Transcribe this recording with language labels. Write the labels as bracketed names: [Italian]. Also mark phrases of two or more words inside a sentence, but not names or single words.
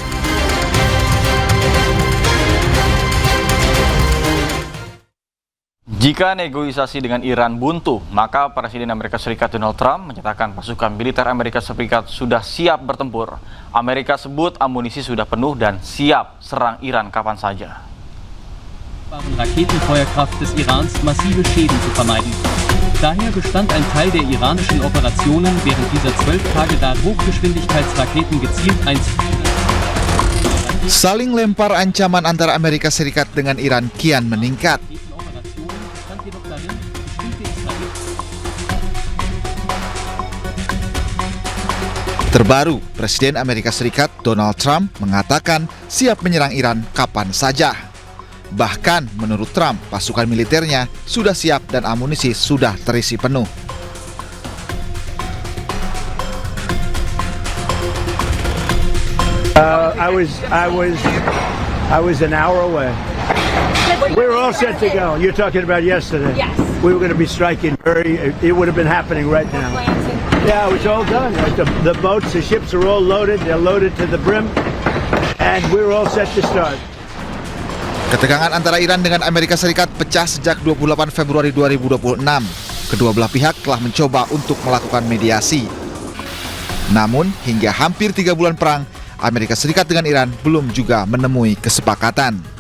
[Indonesian] Jika negosiasi dengan Iran buntu, maka Presiden Amerika Serikat Donald Trump menyatakan pasukan militer Amerika Serikat sudah siap bertempur. Amerika sebut amunisi sudah penuh dan siap serang Iran kapan saja. [German] Raketenfeuerkraft des Irans massive Schäden zu vermeiden. Daher bestand ein Teil der iranischen Operationen während dieser 12 Tage darin, Hochgeschwindigkeitsraketen gezielt einzuführen. [Indonesian] Saling lempar ancaman antara Amerika Serikat dengan Iran kian meningkat. Terbaru, Presiden Amerika Serikat Donald Trump mengatakan siap menyerang Iran kapan saja. Bahkan menurut Trump, pasukan militernya sudah siap dan amunisi sudah terisi penuh. [English] I was an hour away. We were all set to go. You're talking about yesterday. Yes. We were going to be striking it would have been happening right now. Yeah, it was all done. The boats, the ships are all loaded. They're loaded to the brim. And we were all set to start. [Indonesian] Ketegangan antara Iran dengan Amerika Serikat pecah sejak 28 Februari 2026. Kedua belah pihak telah mencoba untuk melakukan mediasi. Namun, hingga hampir 3 bulan perang, Amerika Serikat dengan Iran belum juga menemui kesepakatan.